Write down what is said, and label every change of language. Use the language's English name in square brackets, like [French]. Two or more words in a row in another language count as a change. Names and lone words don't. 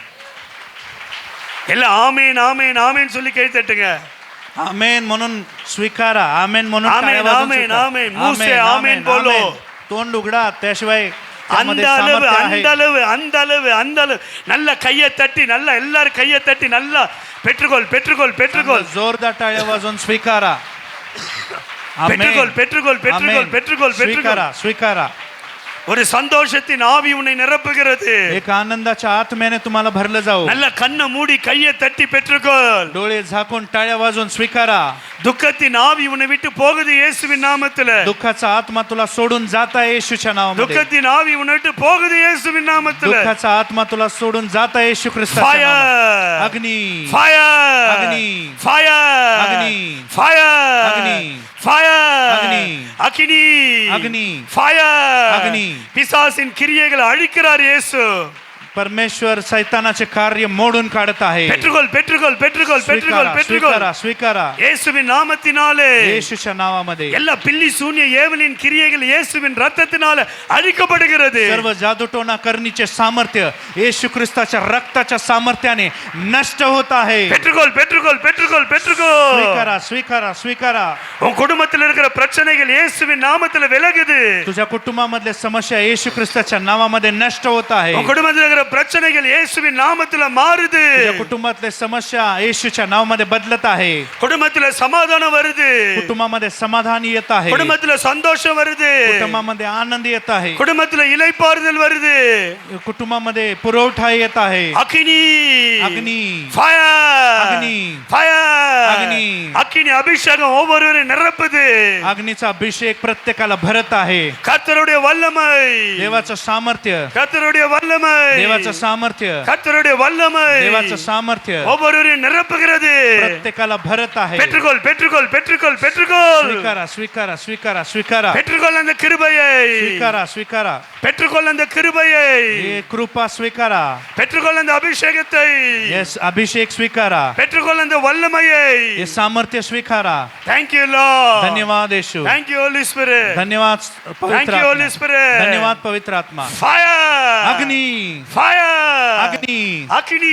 [Tamil] எல்லாம் ஆமென் ஆமென் ஆமென் சொல்லி கை தட்டுங்க. [Marathi] आमेन म्हणून स्वीकारा. आमेन म्हणून आमेन, टाळ्या वाजवून आमेन, स्वीकारा. आमेन. [Hindi] मुंह से आमेन, आमेन आमेन, बोलो. [Marathi] आमेन. तोंड उघडा, त्याशिवाय [Tamil] அந்த [Marathi] त्यामध्ये [Tamil] அளவு [Marathi] सामर्थ्य आहे. [Tamil] அந்த அளவு அந்த அளவு அந்த அளவு நல்ல கையை தட்டி, நல்ல எல்லாரும் கையை தட்டி நல்லா பெற்றுக்கொள் பெற்றுக்கொள் பெற்றுக்கொள் [Marathi] जोरदार टाळ्या वाजवून स्वीकारा. [Tamil] பெற்றுக்கொள் பெற்றுக்கொள் பெற்றுக்கொள் பெற்றுக்கொள் பெற்றுக்கொள். [Marathi] स्वीकारा स्वीकारा. [Tamil] ஒரு சந்தோஷத்தின் ஆவி உன்னை நிரப்புகிறது. [Marathi] एक आनंदाच्या आत्म्याने तुम्हाला भरलं जाऊ. [Tamil] நல்ல கண்ணை மூடி கையை தட்டி பெற்றுக்கொள். [Marathi] डोळे झाकून टाळ्या वाजवून स्वीकारा. [Tamil] துக்கத்தின் ஆவி உன்னை விட்டு போகுது இயேசுவின் நாமத்துல. [Marathi] दुःखाचा आत्मा तुला सोडून जात आहे येशूच्या नावामध्ये. [Tamil] துக்கத்தின் ஆவி உன்னை விட்டு போகுது இயேசுவின் நாமத்துல. [Marathi] दुःखाचा आत्मा तुला सोडून जात आहे येशू ख्रिस्ताच्या नावामध्ये. फायर अग्नी फायर अग्नी फायर अग्नी फायर अग्नि, [Tamil] ஃபயர் [Marathi] अग्नि, [Tamil] அக்கினி [Marathi] अग्नि, [Tamil] ஃபயர் [Marathi] अग्नि. [Tamil] பிசாசின் கிரியைகளை அழிக்கிறார் இயேசு. [Marathi] परमेश्वर सैतानाचे कार्य मोडून काढत आहे. [Tamil] பெற்றுக்கொள் பெற்றுக்கொள் பெற்றுக்கொள் பெற்றுக்கொள் [Marathi] स्वीकारा [Tamil] பெற்றுக்கொள் [Marathi] स्वीकारा स्वीकारा [Tamil] இயேசுவின் நாமத்தினாலே [Marathi] येशूच्या नावामध्ये [Tamil] எல்லா பில்லி சூன்ய ஏவலின் கிரியைகள் இயேசுவின் ரத்தத்தினால அழிக்கப்படுகிறது. [Marathi] सर्व जादूटोना करणीचे सामर्थ्य येशू ख्रिस्ताच्या रक्ताच्या सामर्थ्याने नष्ट होत आहे. [Tamil] பெற்றுக்கொள் பெற்றுக்கொள் பெற்றுக்கொள் பெற்றுக்கொள். [Marathi] स्वीकारा स्वीकारा स्वीकारा. [Tamil] உன் குடும்பத்தில் இருக்கிற பிரச்சனைகள் இயேசுவின் நாமத்தில் விலகுது. [Marathi] तुझ्या कुटुंबामधल्या समस्या येशू ख्रिस्ताच्या नावामध्ये नष्ट होत आहे. [Tamil] உன் குடும்பத்தில் இருக்கிற பிரச்சனைகள் இயேசுவின் நாமத்தில் மாறுது. [Marathi] तुझ्या कुटुंबातल्या समस्या येशूच्या नावामध्ये बदलत आहे. [Tamil] குடும்பத்தில் சமாதானம் வருது. [Marathi] कुटुंबामध्ये समाधान येत आहे. [Tamil] குடும்பத்தில் சந்தோஷம் வருது. [Marathi] कुटुंबामध्ये आनंद येत आहे. [Tamil] குடும்பத்தில் இளைப்பாறுதல் வருது. [Marathi] कुटुंबामध्ये पुरवठा येत आहे. [Tamil] அக்கினி [Marathi] अग्नी, [Tamil] ஃபயர் [Marathi] अग्नी, [Tamil] ஃபயர் [Marathi] अग्नी. [Tamil] அக்கினி அபிஷேகம் ஒவ்வொருவரையும் நிரப்புது. [Marathi] अग्नीचा अभिषेक प्रत्येकाला भरत आहे. [Tamil] கர்த்தருடைய வல்லமை [Marathi] देवाचं सामर्थ्य, [Tamil] கர்த்தருடைய வல்லமை [Marathi] देवाचं सामर्थ्य, [Tamil] கர்த்தருடைய வல்லமை [Marathi] देवाचं सामर्थ्य [Tamil] ஒவ்வொருவரையும் நிரப்புகிறது. [Marathi] प्रत्येकाला भरत आहे. [Tamil] பெற்றுக்கொள் பெற்றுக்கொள் பெற்றுக்கொள் பெற்றுக்கொள் [Marathi] स्वीकारा स्वीकारा स्वीकारा स्वीकारा [Tamil] பெற்றுக்கொள் அந்த கிருபையை. [Marathi] स्वीकारा स्वीकारा. [Tamil] பெற்றுக்கொள் அந்த கிருபையை. [Marathi] हे कृपा स्वीकारा. [Tamil] பெற்றுக்கொள் அந்த அபிஷேகத்தை. [Marathi] येस अभिषेक स्वीकारा. [Tamil] பெற்றுக்கொள் அந்த வல்லமையை. [Marathi] हे सामर्थ्य स्वीकारा. [English] Thank you Lord. [Marathi] धन्यवाद येशू. [English] Thank you Holy Spirit. [Marathi] धन्यवाद [English] Thank [Marathi] पवित्र [English] you Holy [Marathi] आत्मा. [English] Spirit. [Marathi] धन्यवाद पवित्र आत्मा. [English] Fire. [Marathi] अग्नी, [English] Fire. [Marathi] अग्नी, [Tamil] அக்கினி.